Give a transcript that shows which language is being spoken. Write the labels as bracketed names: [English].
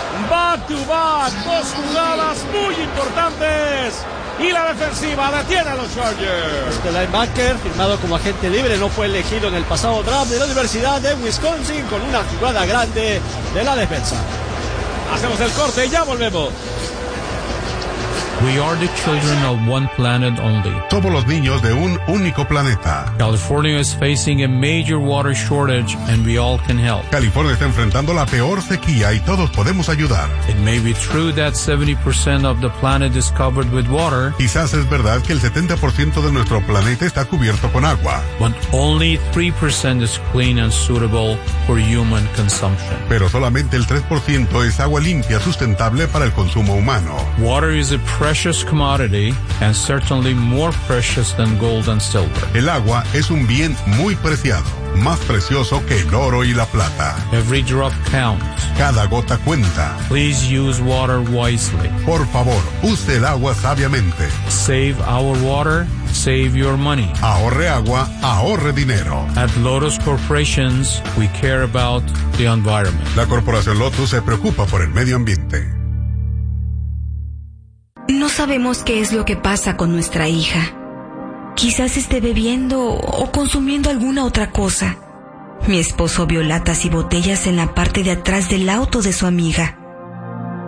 [English] Back to back, [Spanish] dos jugadas muy importantes y la defensiva detiene a los Chargers. Este linebacker, firmado como agente libre, no fue elegido en el pasado draft de la Universidad de Wisconsin, con una jugada grande de la defensa. Hacemos el corte y ya volvemos. [English] We are the children of one planet only. [Spanish] Somos los niños de un único planeta. [English] California is facing a major water shortage and we all can help. [Spanish] California está enfrentando la peor sequía y todos podemos ayudar. [English] It may be true that 70% of the planet is covered with water. [Spanish] Quizás es verdad que el 70% de nuestro planeta está cubierto con agua. [English] But only 3% is clean and suitable for human consumption. [Spanish] Pero solamente el 3% es agua limpia, sustentable para el consumo humano. [English] Water is a precious commodity and certainly more precious than gold and silver. [Spanish] El agua es un bien muy preciado, más precioso que el oro y la plata. [English] Every drop counts. [Spanish] Cada gota cuenta. [English] Please use water wisely. [Spanish] Por favor, use el agua sabiamente. [English] Save our water, save your money. [Spanish] Ahorre agua, ahorre dinero. [English] At Lotus Corporations, we care about the environment. [Spanish] La corporación Lotus se preocupa por el medio ambiente. No sabemos qué es lo que pasa con nuestra hija. Quizás esté bebiendo o consumiendo alguna otra cosa. Mi esposo vio latas y botellas en la parte de atrás del auto de su amiga.